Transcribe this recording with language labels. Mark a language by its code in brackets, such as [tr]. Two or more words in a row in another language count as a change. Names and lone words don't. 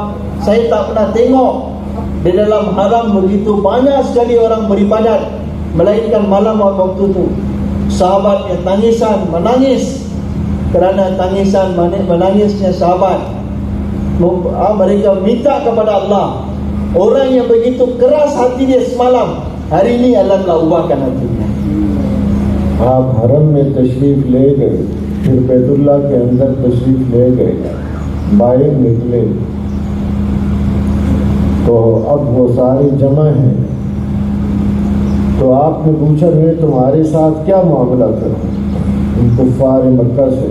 [ms] Saya tak pernah tengok di dalam haram begitu banyak sekali orang beribadat, melainkan malam waktu itu. Sahabat yang tangisan, menangis kerana menangisnya sahabat. Mereka minta kepada Allah. Orang yang begitu keras hati dia semalam, hari ini Allah telah ubahkan hatinya. [ur] آپ حرم میں تشریف لے گئے، پھر بیت اللہ کے اندر تشریف لے گئے، باہر نکلے تو اب وہ سارے جمع ہیں. تو آپ نے پوچھا، میں تمہارے ساتھ کیا معاملہ کروں کفار مکہ سے?